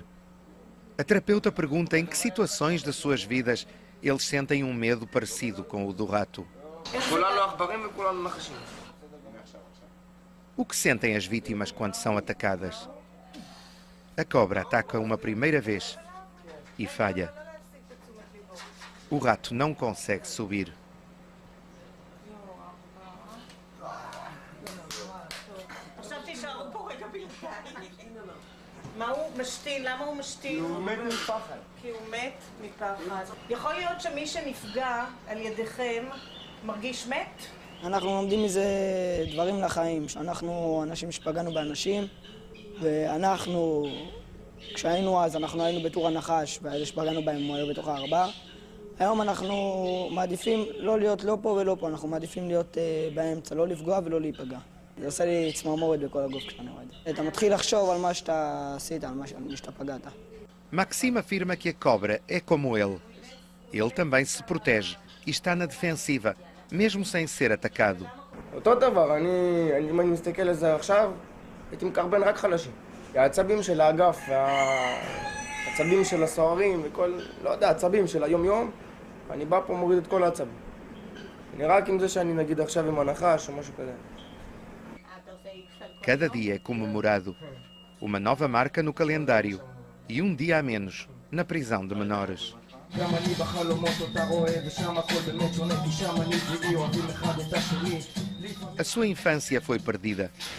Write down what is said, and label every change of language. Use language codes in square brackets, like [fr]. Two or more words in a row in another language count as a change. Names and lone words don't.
[pt] A terapeuta pergunta em que situações das suas vidas eles sentem um medo parecido com o do rato. O que sentem as vítimas quando são atacadas? A cobra ataca uma primeira vez e falha. O rato não consegue subir. [he] מה הוא משתין? למה הוא משתין? הוא מת מפחד. כי הוא מת מפחד. יכול להיות שמי שנפגע על ידיכם מרגיש מת? אנחנו לומדים מזה דברים לחיים, שאנחנו אנשים שפגענו באנשים, ואנחנו, כשהיינו אז, אנחנו היינו בתור הנחש, ואלה שפגענו בהם היו בתוך הארבע. היום אנחנו מעדיפים לא להיות לא פה ולא פה, אנחנו מעדיפים להיות באמצע, לא לפגוע ולא להיפגע. זה עושה לי צמרמורת בכל הגוף כשאני רואה את זה. אתה מתחיל לחשוב על מה שאתה עשית, על מה שאתה פגעת. [pt] Maxime afirma que a cobra é como ele. Ele também se protege e está na defensiva, mesmo sem ser atacado. [he] אותו דבר, אם אני מסתכל על זה עכשיו, הייתי מקרבן רק חלשים. העצבים של האגף, והעצבים של הסוהרים וכל, לא יודע, העצבים של היום-יום, אני bá פה מוריד את כל העצבים. נראה רק עם זה שאני נגיד עכשיו עם הנחש או משהו כזה. [pt] Cada dia é comemorado. Uma nova marca no calendário e um dia a menos na prisão de menores. A sua infância foi perdida.